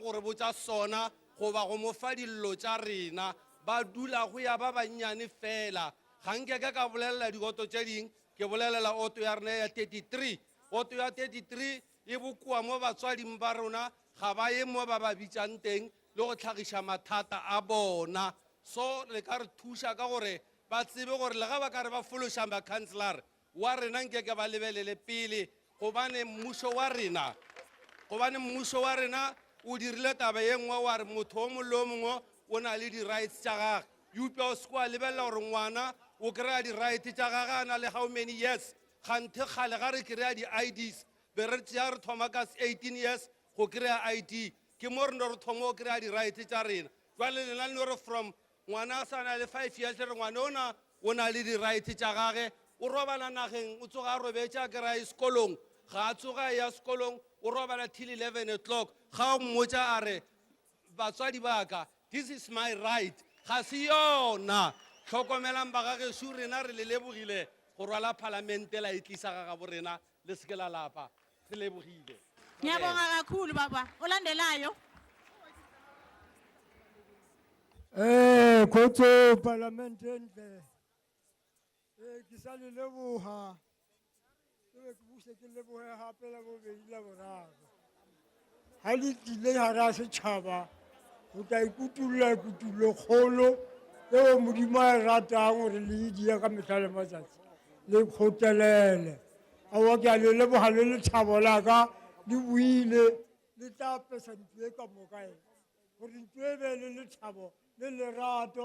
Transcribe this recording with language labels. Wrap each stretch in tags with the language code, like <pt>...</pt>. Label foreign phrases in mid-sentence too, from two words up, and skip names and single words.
<nso>gore botša sona goba go mo fa dillo tša rena ba dula go ya ba bannyane fela ga nkeke ka bolelela dioto tše ding ke bolelela oto ya rena ya 33 oto ya 33 e bokoa mo batswading ba rona ga ba ye mo ba ba bitšang teng le go tlhagiša mathata a bona so le ka re thuša ka gore ba tsebe gore le ga ba ka re ba fološa makhanselare wa rena nkeke ba lebelele pele gobane mmušo wa rena o dirile taba ye nngwe wa re motho o mongwe le o mongwe o na le di-rights tša gage upša o seke wa lebelela gore ngwana o kry-a di-right tša gage a na le</nso> <en>how many years</en> <nso>ganthe kgale ga re kry-a di-IDs be re tšea re thoma ka 18 years go kry-a ID ke mo re no re thoma o kry-a di-right tša rena jwale lena le no re from ngwana a sa na le 5 years re ngwana ona o na le di-right tša gage o robala nageng o tsoga a robetša a kry-a sekolong ga a tsoga ya sekolong o robala</nso> <en>till 11 o'clock</en> <nso>ga o mmotša a re batswadi baka</nso> <en>this is my right</en> <nso>ga se yona tlhokomelang ba gagešo rena re le lebogile go rwala palamente la e tlisa ga gabo rena le seke la lapa re lebogile</nso> <zu>ngiyabonga kakhulu baba olandelayo</zu> <nso>khotso parlament entle ke sa le leboga ke be ke buse ke leboge gape la bobedi la boraro ga le tlile gare a setšhaba go tla ikutulla kutulo kgolo eo modimo a e ratang gore le edia ka mehla le matsatsi le kgotelele aowa ke a le leboga le lethabo la ka le buile le tla pesa ntlo e ka moka e gore ntlo e be le lethabo le lerato</nso>